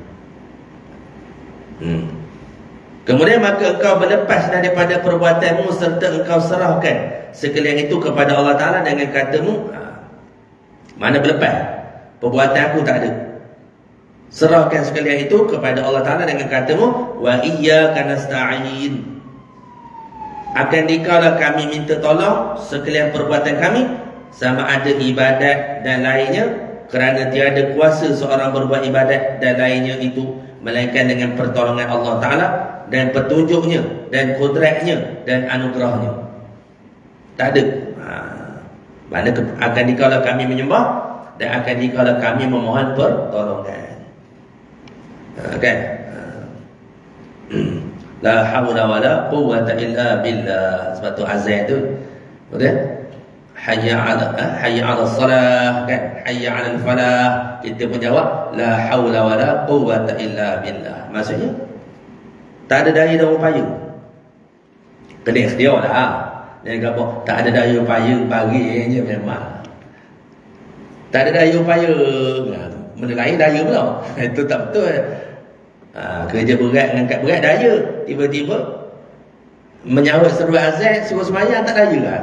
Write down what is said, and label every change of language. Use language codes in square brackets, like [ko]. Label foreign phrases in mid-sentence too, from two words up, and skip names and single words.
[ms] Kemudian maka engkau berlepas daripada perbuatanmu serta engkau serahkan sekalian itu kepada Allah Ta'ala dengan katamu, mana berlepas? Perbuatan aku tak ada. Serahkan sekalian itu kepada Allah Ta'ala dengan katamu, [ar] وإياك نستعين. [ms] Akan dikaulah kami minta tolong sekalian perbuatan kami, sama ada ibadat dan lainnya, kerana tiada kuasa seorang berbuat ibadat dan lainnya itu melainkan dengan pertolongan Allah Ta'ala dan petunjuknya dan kudratnya dan anugerahnya. Tak ada. Mana akan dikaulah kami menyembah dan akan dikaulah kami memohon pertolongan. Kan? [ar] لا حول ولا قوة إلا بالله. [ms] Sebab tu azan tu, betul? [ar] حي على الصلاة, [ms] kan? [ar] حي على الفلاح. [ms] Kita pun jawab [ar] لا حول ولا قوة إلا بالله. [ms] Maksudnya tak ada daya dan upaya. Kena ikhtiar lah. Jangan kata tak ada daya upaya, bagi je memang. Tak ada daya upaya, benda lain daya pula. Itu tak betul. Kerja berat, ngangkat berat daya, tiba-tiba menyahut seru azan, suruh sembahyang tak daya lah.